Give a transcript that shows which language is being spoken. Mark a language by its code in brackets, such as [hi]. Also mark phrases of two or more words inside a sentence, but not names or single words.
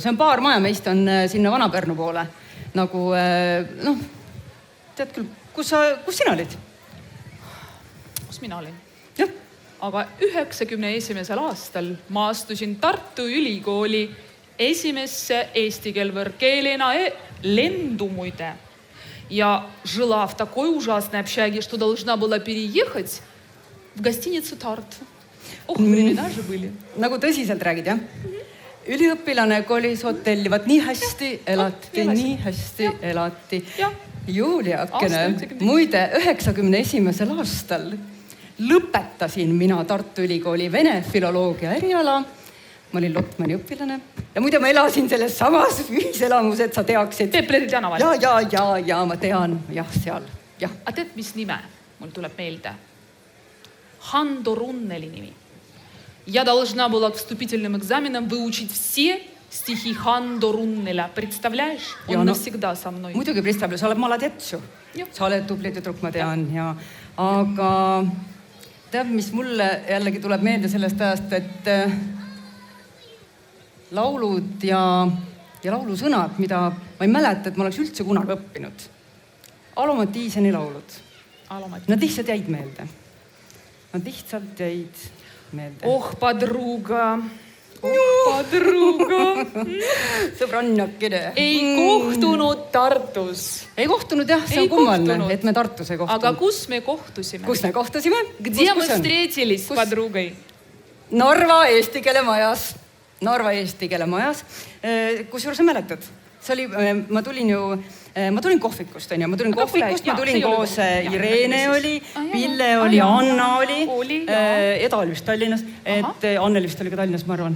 [et] See on paar maja, meist on sinna Vana-Pärnu poole. Nagu, tead küll, kus sina olid? Kus mina olin? Jah. Aga 91. aastal ma astusin Tartu Ülikooli esimesse eesti keelena lendu muide. [ru] Я жила в такой ужасной общаге, что должна была переехать в гостиницу Тарт. Времена же были. [et] Nagu tõsiselt räägid, jah? Üliõpilane kolis hotelli, vaat nii hästi elati. Juliakene, muide 91. aastal lõpetasin mina Tartu Ülikooli vene filoloogia eriala. Ma olin Lotmani õpilane. Ja muide ma elasin selles samas ühiselamus, et sa teaksid. Pepleri tänaval. Ja, ma tean. Jah, seal. Ja. A tead, mis nime mul tuleb meelde? Хандо Руннели nimi. [ru] Я должна была к вступительным экзаменам выучить все стихи Хандо Руннеля. Представляешь? Он навсегда со мной. [et] Muidugi представлю, sa oled maladets ju. Sa oled tubli tüdruk, ma tean. Aga tead, mis mulle jällegi tuleb meelde sellest ajast, et laulud ja laulusõnad, mida ma ei mäleta, et ma oleks üldse kunagi õppinud. Alo Matiiseni laulud. Nad lihtsalt jäid meelde. [ru] Ох, подруга. [et] Sõbrannakene. Ei kohtunud Tartus. Ei kohtunud jah, see on kummaline, et me Tartus ei kohtunud. Aga kus me kohtusime? Kus me kohtusime? [ru] Где мы встретились с подругой? [et] Narva eesti keele majas. Narva eesti keele majas. Kusjuures sa mäletad? Ma tulin kohvikust, ma tulin koos Irene oli, Pille oli, Anna oli, Eda oli vist Tallinnas, Anneli vist oli ka Tallinnas, ma arvan.